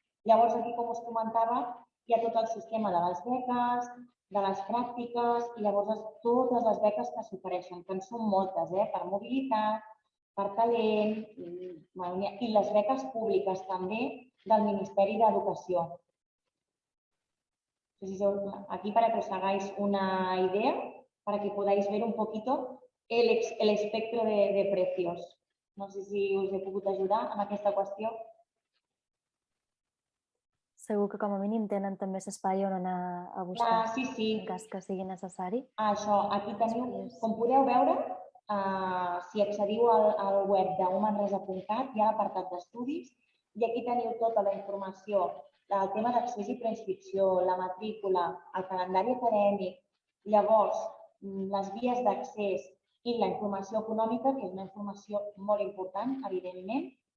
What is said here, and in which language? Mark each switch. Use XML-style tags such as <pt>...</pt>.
<ca>Llavors, aquí, com us comentava, hi ha tot el sistema de les beques, de les pràctiques i llavors totes les beques que s'ofereixen, que en són moltes, per mobilitat, per talent i les beques públiques també del Ministeri d'Educació.</ca> <es>Aquí para que os hagáis una idea, para que podáis ver un poquito el espectro de precios.</es> <ca>No sé si us he pogut ajudar en aquesta qüestió. Segur que com a mínim tenen també l'espai on anar a buscar, en cas que sigui necessari. Això, aquí teniu, com podeu veure, si accediu al web d'humanresa.cat, hi ha l'apartat d'estudis i aquí teniu tota la informació del tema d'accés i preinscripció, la matrícula, el calendari acadèmic, llavors les vies d'accés i la informació econòmica, que és una informació molt important, evidentment,</ca>